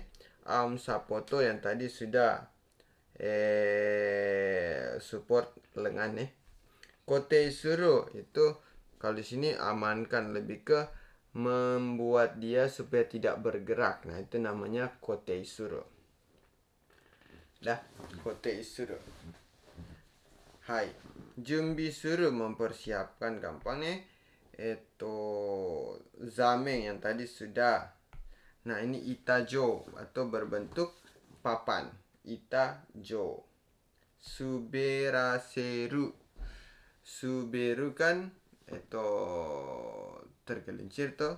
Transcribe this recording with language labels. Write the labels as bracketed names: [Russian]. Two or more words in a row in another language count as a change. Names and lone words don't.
[Indonesian] Sapoto yang tadi sudah support lengan nih. [Japanese] 固定する [Indonesian] itu kalau di sini amankan, lebih ke membuat dia supaya tidak bergerak. Nah, itu namanya [Japanese] 固定する. Dah, 固定する. はい。準備する, [Indonesian] mempersiapkan, gampang nih. Zamen yang tadi sudah. Nah, ini itajo atau berbentuk papan. [Japanese] 板状。滑らせる. [Indonesian] Suberu kan tergelincir toh.